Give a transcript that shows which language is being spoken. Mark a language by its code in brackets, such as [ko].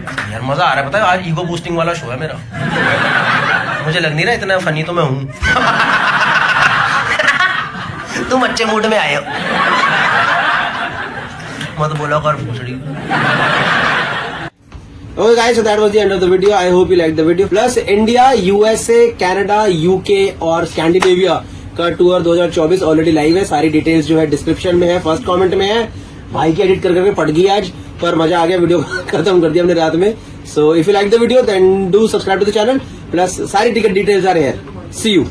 [hi] यार मजा आ रहा है, पता है आज ईगो बूस्टिंग वाला शो है मेरा। मुझे लग नहीं रहा इतना फनी तो मैं हूं। तुम अच्छे मूड में आए हो, मत बोला कर भूसड़ी। [en] Okay guys, so that was the end of the video. I hope you liked the video. Plus [hi] India, USA, Canada, UK और स्कैंडिनेविया का टूर 2024 ऑलरेडी लाइव है। सारी डिटेल्स जो है डिस्क्रिप्शन में है, फर्स्ट कमेंट में है। भाई की एडिट कर करके पट गई आज, पर मजा आ गया, वीडियो खत्म कर दिया हमने रात में। [en] So if you like the video then do subscribe to the channel. Plus [hi] सारी टिकट डिटेल्स आ रहे हैं। [en] See you.